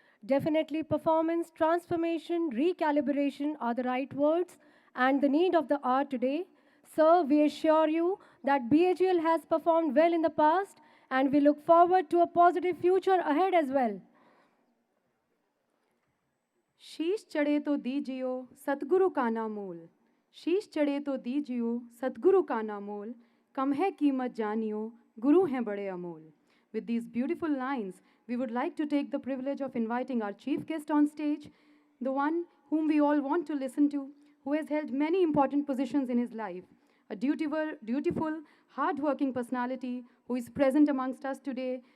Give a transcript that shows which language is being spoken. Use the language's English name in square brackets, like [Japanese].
[English] Definitely performance, transformation, recalibration are the right words and the need of the hour today. Sir, we assure you that BHEL has performed well in the past and we look forward to a positive future ahead as well. [Hindi] शीश चढ़े तो दीजियो सतगुरु का नामोल, शीश चढ़े तो दीजियो सतगुरु का नामोल, कम है कीमत जानियो गुरु हैं बड़े Amol. [English] With these beautiful lines, we would like to take the privilege of inviting our chief guest on stage, the one whom we all want to listen to, who has held many important positions in his life, a dutiful, hard-working personality who is present amongst us today.